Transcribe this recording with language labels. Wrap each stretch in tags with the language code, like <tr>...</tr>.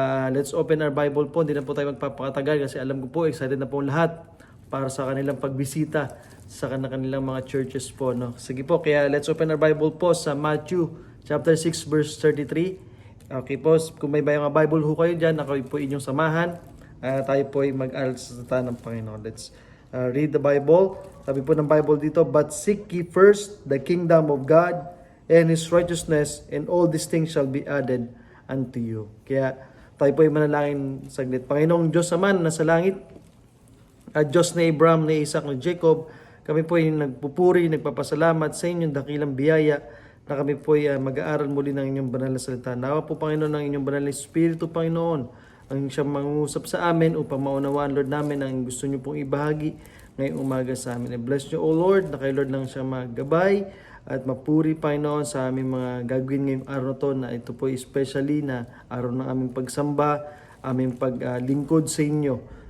<en>Let's open our Bible</en> <tl>po. Hindi na po tayo magpapakatagal kasi alam ko po excited na po lahat para sa kanilang pagbisita sa kanilang mga churches po. No? Sige po, kaya</tl> <en>let's open our Bible</en> <tl>po sa Matthew chapter 6 verse 33. Okay po, kung may mga Bible ho kayo dyan, ako po inyong samahan. Tayo po ay mag-aral sa salita ng Panginoon.</tl> <en>Let's read the Bible.</en> <tl>Sabi po ng Bible dito,</tl> <en>"But seek ye first the kingdom of God and His righteousness, and all these things shall be added unto you."</en> <tl>Kaya tayo po ay manalangin saglit. Panginoong Diyos naman na sa langit, at Diyos na Abraham, ni Isaac, ni Jacob, kami po ay nagpupuri, nagpapasalamat sa inyong dakilang biyaya na kami po ay mag-aaral muli ng inyong banal na salita. Nawa po, Panginoon, ng inyong banal na Espiritu, Panginoon, ang siyang mangungusap sa amin upang maunawaan, Lord, namin ang gusto niyo pong ibahagi ngayong umaga sa amin.</tl> <en>I bless you, O Lord,</en> <tl>na kay Lord lang siya maggabay at mapuri, Panginoon, sa aming mga gagawin ngayong araw na to, na ito po especially na araw ng aming pagsamba, aming paglingkod sa inyo.</tl>